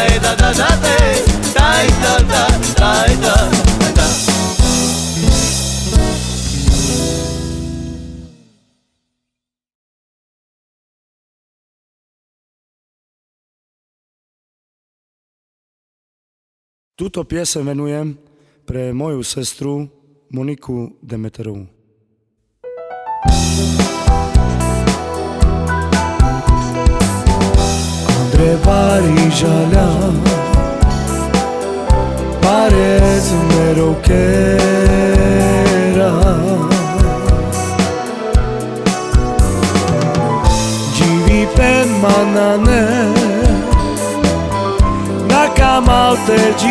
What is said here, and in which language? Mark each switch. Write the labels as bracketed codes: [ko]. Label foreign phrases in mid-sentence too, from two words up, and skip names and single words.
[sk] da da da daj da da daj da da. Túto piesem venujem pre moju sestru Moniku Demeterovú. [rom] Andre Barižaľa, parec mereu chera, Givi pen manane, Nakamal te